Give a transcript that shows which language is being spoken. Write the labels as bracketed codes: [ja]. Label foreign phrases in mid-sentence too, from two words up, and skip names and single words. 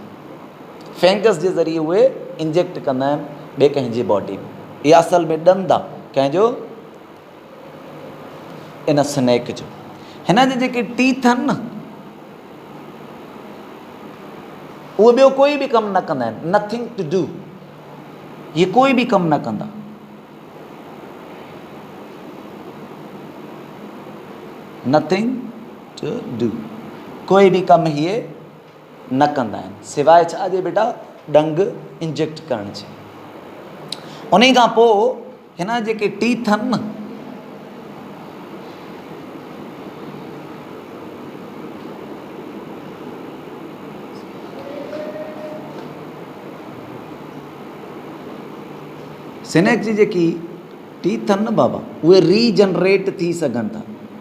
[sd] फेंगस जे ज़रिए उहे इंजेक्ट कंदा आहिनि ॿिए कंहिंजी बॉडी में। इहा असल में ॾंदु आहे कंहिंजो, इन स्नैक जो। हिन जे जेके टीथ आहिनि न, उहे ॿियो कोई बि कमु न कंदा आहिनि, [en] nothing to do, [sd] ये कोई बि कमु न कंदा। [en] nothing to do, [sd] कोई बि कमु इहे न कंदा आहिनि सवाइ छा जे बेटा? डंग इंजेक्ट करण जे। उन खां पोइ हिन जेके टीथ आहिनि न, स्नैक जी जेकी टीथ आहिनि न बाबा, उहे रीजनरेट थी सघनि था।